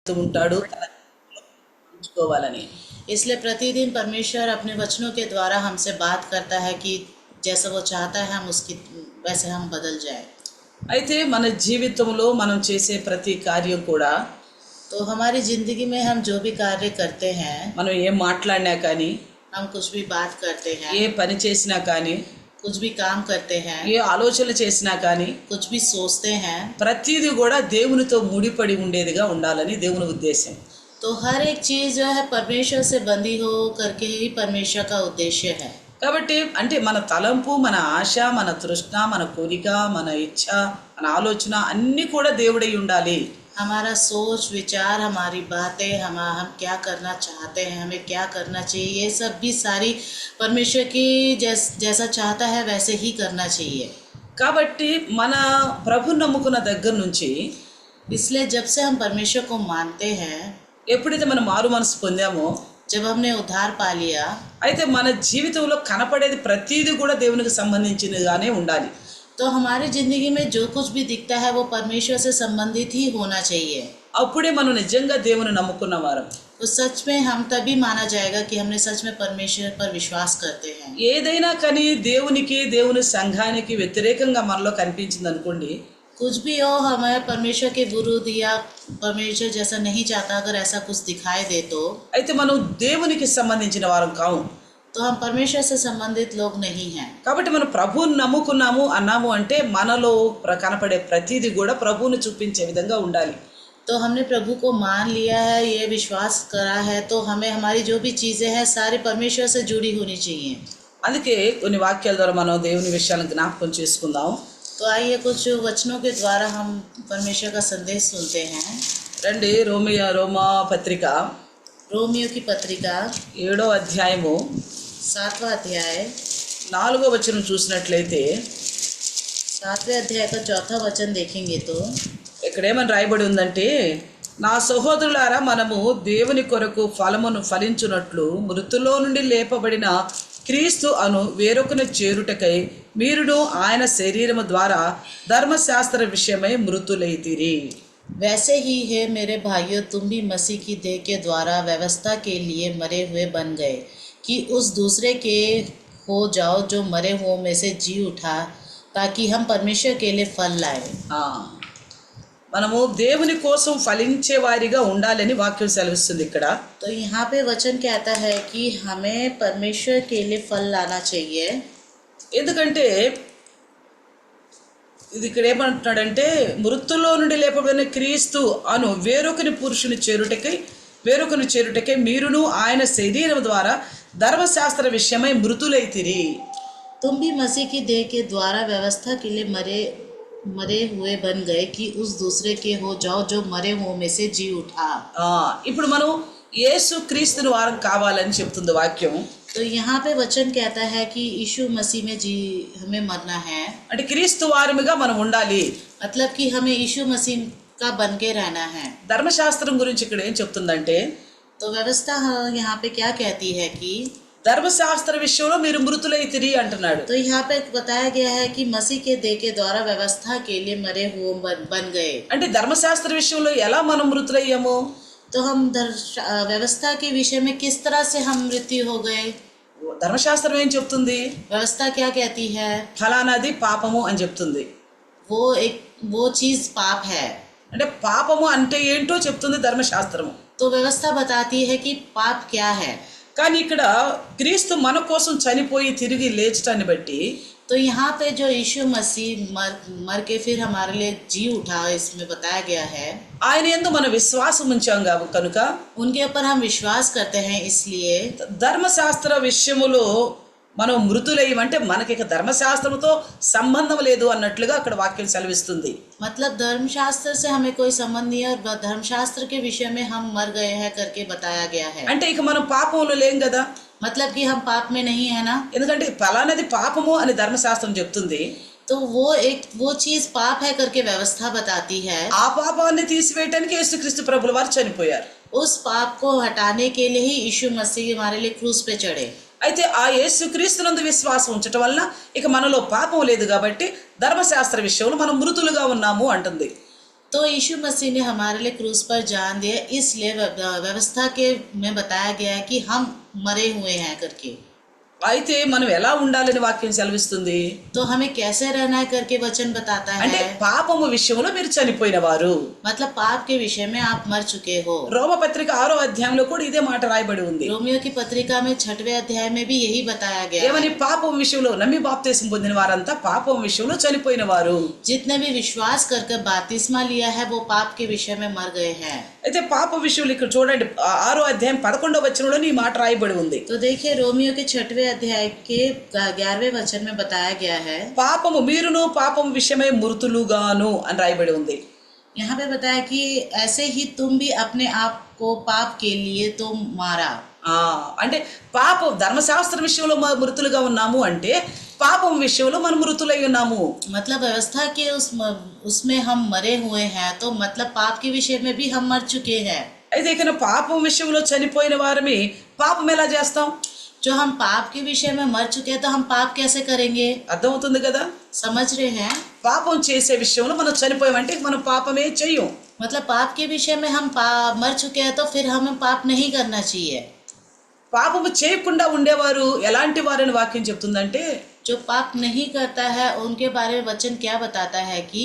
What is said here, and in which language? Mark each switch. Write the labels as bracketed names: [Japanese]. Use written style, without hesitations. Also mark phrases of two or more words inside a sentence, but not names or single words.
[Telugu] ఉంటాడు ఉంచుకోవాలని. [Hindi] इसलिए प्रतिदिन परमेश्वर अपने वचनों के द्वारा हमसे बात करता है कि जैसा वो चाहता है हम उसकी वैसे हम बदल जाए। [Telugu] అయితే మన జీవితంలో మనం చేసే ప్రతి కార్యం కూడా [Hindi] तो हमारी ज़िंदगी में हम जो भी कार्य करते हैं, [Telugu] మనం ఏం మాట్లాడినా కానీ, [Hindi] हम कुछ भी बात करते हैं, [Telugu] ఏ పని చేసినా కానీ, [Hindi] कुछ भी काम करते हैं, [Telugu] ఏ ఆలోచనలు చేసినా కానీ [Hindi] कुछ भी सोचते हैं, [Telugu] ప్రతిదీ కూడా దేవునితో ముడిపడి ఉండేదిగా ఉండాలని దేవుని ఉద్దేశం. [Hindi] तो हर एक चीज़ जो है परमेश्वर से बंधी हो करके ही परमेश्वर का उद्देश्य है। [Telugu] కాబట్టి అంటే మన తలంపు, మన ఆశ, మన తృష్ణ, మన కోరిక, మన ఇచ్ఛ, మన ఆలోచన అన్నీ కూడా దేవుడై ఉండాలి. [Hindi] हमारा सोच विचार, हमारी बातें, हम क्या करना चाहते हैं, हमें क्या करना चाहिए, ये सब भी सारी परमेश्वर की जैसा चाहता है वैसे ही करना चाहिए। [Telugu] కాబట్టి మన ప్రభు నమ్ముకున్న దగ్గర నుంచి [Hindi] इसलिए जब से हम परमेश्वर को मानते हैं, [Telugu] ఎప్పుడైతే మనం మారు మనసు పొందామో, [Hindi] जब हमने उद्धार पा लिया, [Telugu] అయితే మన జీవితంలో కనపడేది ప్రతిదీ కూడా దేవునికి సంబంధించినగానే ఉండాలి. [Hindi] तो हमारी ज़िंदगी में जो कुछ भी दिखता है वो परमेश्वर से संबंधित ही होना चाहिए। [Telugu] అప్పుడే మనం నిజంగా దేవుని నమ్ముకున్న వారం. [Hindi] तो सच में हम तभी माना जाएगा कि हमने सच में परमेश्वर पर विश्वास करते हैं। [Telugu] ఏదైనా కానీ దేవునికి, దేవుని సంఘానికి వ్యతిరేకంగా మనలో కనిపించింది అనుకోండి, [Hindi] कुछ भी हो, हमें परमेश्वर के विरुद्ध या परमेश्वर जैसा नहीं चाहता अगर ऐसा कुछ दिखाई दे तो [Telugu] అయితే మనం దేవునికి సంబంధించిన వారం కావు. [Hindi] तो हम परमेश्वर से संबंधित लोग नहीं हैं। [Telugu] కాబట్టి మనం ప్రభువుని నమ్ముకున్నాము అన్నాము అంటే మనలో కనపడే ప్రతిదీ కూడా ప్రభువుని చూపించే విధంగా ఉండాలి. [Hindi] तो हमने प्रभु को मान लिया है, ये विश्वास करा है, तो हमें हमारी जो भी चीज़ें हैं सारी परमेश्वर से जुड़ी होनी चाहिए। [Telugu] అందుకే కొన్ని వాక్యాల ద్వారా మనం దేవుని విషయాలను జ్ఞాపకం చేసుకుందాం. [Hindi] तो आइए कुछ वचनों के द्वारा हम परमेश्वर का संदेश सुनते हैं। [Telugu] రండి, రోమా పత్రిక [Hindi] रोमियो की पत्रिका [Telugu] 7వ అధ్యాయము [Hindi] 7वां अध्याय [Telugu] 4వ వచనం చూసినట్లయితే [Hindi] 7वें अध्याय का 4था वचन देखेंगे तो [Telugu] ఇక్కడ ఏమని రాయబడి ఉందంటే, నా సహోదరులారా, మనము దేవుని కొరకు ఫలమును ఫలించున్నట్లు మృతుల్లో నుండి లేపబడిన క్రీస్తు అను వేరొకని చేరుటకై మీరును ఆయన శరీరము ద్వారా ధర్మశాస్త్ర విషయమై మృతులైతిరి. [Hindi] वैसे ही है मेरे भाइयों, तुम भी मसीह की देह के द्वारा व्यवस्था के लिए मरे हुए बन गए कि उस दूसरे के हो जाओ जो मरे हुओं में से जी उठा, ताकि हम परमेश्वर के लिए फल लाए। [Telugu] మనము దేవుని కోసం ఫలించే వారిగా ఉండాలని వాక్యం సెలవిస్తుంది ఇక్కడ. [Hindi] तो यहाँ पे वचन कहता है कि हमें परमेश्वर के लिए फल लाना चाहिए। [Telugu] ఎందుకంటే ఇది ఇక్కడ ఏమంటున్నాడంటే, మృతుల్లో నుండి లేపబడిన క్రీస్తు అను వేరొకని చేరుటకై మీరును ఆయన శరీరం ద్వారా ధర్మశాస్త్ర విషయమై మృతులైతిరి. [Hindi] तुम भी मसीह की देह के द्वारा व्यवस्था के लिए मरे हुए बन गए कि उस दूसरे के हो जाओ जो मरे हुओं में से जी उठा। [Telugu] ఇప్పుడు మనం యేసు క్రీస్తుని వారం కావాలని చెప్తుంది వాక్యం. [Hindi] तो यहाँ पे वचन कहता है कि यीशु मसीह में जी हमें मरना है, [Telugu] అంటే క్రీస్తు వారముగా మనం ఉండాలి. [Hindi] मतलब कि हमें यीशु मसीह का बन के रहना है। [Telugu] ధర్మశాస్త్రం గురించి ఇక్కడ ఏం చెప్తుందంటే, [Hindi] तो व्यवस्था यहाँ पे क्या कहती है कि [Telugu] ధర్మశాస్త్ర విషయంలో మీరు మృతులైతిరి అంటున్నాడు. [Hindi] तो यहाँ पे बताया गया है कि मसीह के देह के द्वारा व्यवस्था के लिए मरे हुए बन गए। [Telugu] అంటే ధర్మశాస్త్ర విషయంలో ఎలా మనం మృతులయ్యాము? [Hindi] तो हम व्यवस्था के विषय में किस तरह से हम मृत्यु हो गए? [Telugu] ధర్మశాస్త్రం ఏం చెప్తుంది? [Hindi] व्यवस्था क्या कहती है? [Telugu] ఫలానాది పాపము అని చెప్తుంది. [Hindi] वो चीज़ पाप है। [Telugu] అంటే పాపము అంటే ఏంటో చెప్తుంది ధర్మశాస్త్రము. [Hindi] तो व्यवस्था बताती है कि पाप क्या है। [Telugu] కానీ ఇక్కడ క్రీస్తు మన కోసం చనిపోయి తిరిగి లేచటాన్ని బట్టి, [Hindi] तो यहाँ पे जो यीशु मसीह मर के फिर हमारे लिए जी उठा, इसमें बताया गया है [Telugu] ఆయన యందు మన విశ్వాసం ఉంచాం కనుక [Hindi] उनके ऊपर हम विश्वास करते हैं, इसलिए [Telugu] ధర్మశాస్త్ర విషయములో మనం మృతులయ్యమంటే మనకి ఇక ధర్మశాస్త్రముతో సంబంధం లేదు అన్నట్లుగా అక్కడ వాక్యం సెలవిస్తుంది. [Hindi] मतलब धर्मशास्त्र से हमें कोई संबंध नहीं है और धर्मशास्त्र के विषय में हम मर गए हैं करके बताया गया है। [Telugu] అంటే ఇక మనం పాపంలో లేం కదా, [Hindi] मतलब कि हम पाप में नहीं है ना, [Telugu] ఎందుకంటే ఫలానాది పాపము అని ధర్మశాస్త్రం చెప్తుంది. [Hindi] तो वो चीज पाप है करके व्यवस्था बताती है। [Telugu] ఆ పాపాన్ని తీసివేయడానికి యేసుక్రీస్తు ప్రభుల వారు చనిపోయారు. [Hindi] उस पाप को हटाने के लिए ही यीशु मसीह हमारे लिए क्रूस पे चढ़े। [Telugu] అయితే ఆ యేసుక్రీస్తునందు విశ్వాసం ఉంచటం వల్ల ఇక మనలో పాపం లేదు కాబట్టి ధర్మశాస్త్ర విషయంలో మనం మృతులుగా ఉన్నాము అంటుంది. [Hindi] तो यीशु मसीह ने हमारे लिए क्रूस पर जान दिया, इसलिए व्यवस्था के में बताया गया है कि हम मरे हुए हैं करके। [Telugu] అయితే మనం ఎలా ఉండాలని వాక్యం సెలవిస్తుంది [Hindi] तो हमें कैसे रहना है करके वचन बताता [Telugu] అంటే [Hindi] है। [Telugu] పాపము విషయంలో మీరు చనిపోయిన వారు [Hindi] मतलब पाप के विषय में आप मर चुके हो। [Telugu] రోమపత్రిక 6వ అధ్యాయంలో కూడా ఇదే మాట రాయబడి ఉంది [Hindi] रोमियो की पत्रिका में 6वें अध्याय में भी यही बताया गया [Telugu] ఏమని [Hindi] है। [Telugu] పాపం విషయంలో నమ్మి బాప్తిసం పొందిన వారంతా పాపం విషయంలో చనిపోయిన వారు [Hindi] जितने भी विश्वास कर बपतिस्मा लिया है वो पाप के विषय में मर गए हैं। [Telugu] అయితే పాప విషయంలో ఇక్కడ చూడండి 6వ అధ్యాయం 11వ వచనంలో ఈ మాట రాయబడి ఉంది [Hindi] तो देखिए रोमियो के 6वें अध्याय के 11वें वचन में बताया गया है। [Telugu] పాపము మీరును పాపం విషయమై మృతులుగాను అని రాయబడి ఉంది [Hindi] यहाँ पे बताया कि ऐसे ही तुम भी अपने आप को पाप के लिए तो मारा। [Telugu] అంటే పాపం ధర్మశాస్త్ర విషయంలో మృతులుగా ఉన్నాము అంటే పాపం విషయంలో మనం మృతులై ఉన్నాము [Hindi] मतलब व्यवस्था के उसमें हम मरे हुए हैं, तो मतलब पाप के विषय में भी हम मर चुके हैं। [Telugu] అయితే ఇక పాపం విషయంలో చనిపోయిన వారమి పాపం ఎలా చేస్తాం [Hindi] जो हम पाप के विषय में मर चुके हैं तो हम पाप कैसे करेंगे? [Telugu] అర్థమవుతుంది కదా [Hindi] समझ रहे हैं? [Telugu] పాపం చేసే విషయంలో మనం చనిపోయామంటే మనం పాపమే చెయ్యం [Hindi] मतलब पाप के विषय में हम मर चुके हैं तो फिर हमें पाप नहीं करना चाहिए। [Telugu] పాపము చేయకుండా ఉండేవారు ఎలాంటి వారని వాక్యం చెప్తుందంటే [Hindi] जो पाप नहीं करता है उनके बारे में वचन क्या बताता है कि